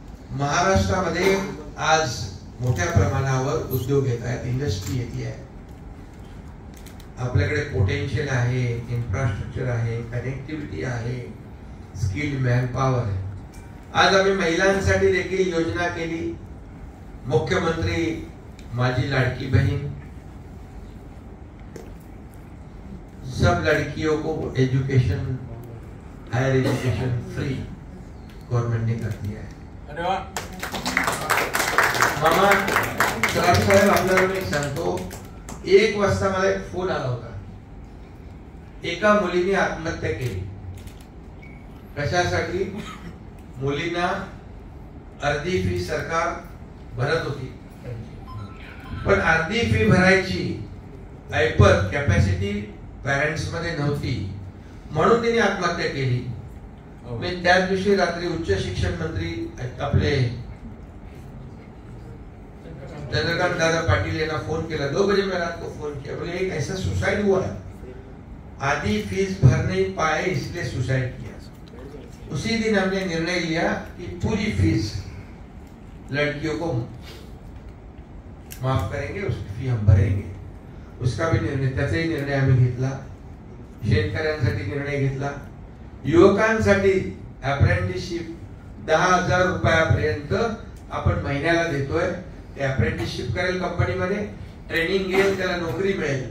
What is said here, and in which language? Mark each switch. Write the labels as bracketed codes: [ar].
[mr] महाराष्ट्रामध्ये आज मोठ्या प्रमाणावर उद्योग येत आहेत, इंडस्ट्री येते आहे. आपल्याकडे पोटेन्शियल आहे, इन्फ्रास्ट्रक्चर आहे, कनेक्टिव्हिटी आहे, स्किल्ड मॅनपॉवर आहे. आज आम्ही महिलांसाठी देखील योजना केली. [hi] मुख्यमंत्री माझी लाडकी बहन, सब लड़कियों को education, higher education free government ने कर दिया है. [mr] अरे वाह. मामा साहेब आपल्याला मी सांगतो, 1 वाजता मला एक फोन आला होता. एका मुलीने आत्महत्या केली. कशासाठी? मुलींना अर्धी फी सरकार भरत होती, पण अर्धी फी भरायची ऐपत कॅपॅसिटी पॅरेंट्स मध्ये नव्हती, म्हणून तिने आत्महत्या केली. मी त्याच दिवशी रात्री उच्च शिक्षण मंत्री आपले चंद्रकांत दादा पाटिल यांना फोन केला. [hi] 2 बजे मैं रात को फोन किया. बोले एक ऐसा सुसाइड हुआ है, आधी फीस भर नहीं पाए इसलिए सुसाइड किया. उसी दिन हमने निर्णय लिया कि पूरी फीस लड़कियों को माफ करेंगे, उसकी फी हम भरेंगे. उसका भी निर्णय, [mr] त्याचाही निर्णय आम्ही घेतला. शेतकऱ्यांसाठी निर्णय घेतला. युवकांसाठी अप्रेंटिसशिप 10,000 रुपयापर्यंत आपण महिन्याला देतोय. ते अप्रेंटिसशिप करेल कंपनीमध्ये, ट्रेनिंग घेईल, त्याला नोकरी मिळेल.